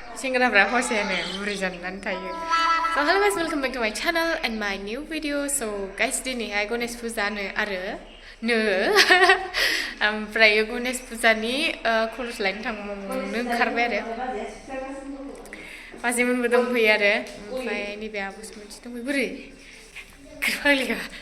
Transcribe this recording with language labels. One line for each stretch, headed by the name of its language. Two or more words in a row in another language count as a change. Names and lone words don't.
Bodo: सेंग्राफ्रा हसेयानो बुरि जानानै थायो.
English: So hello guys, welcome back to my channel and my new video. So guys,
Bodo: दिनैहाय गणेश फुजानो आरो ओमफ्राय गणेश फुजानि खरस लायनो थांनो ओंखारबाय आरो बाजैमोनबो दंफैयो आरो ओमफ्राय नैबे आब'सो मोनसे दंफैयो बोरै फाग्लिखा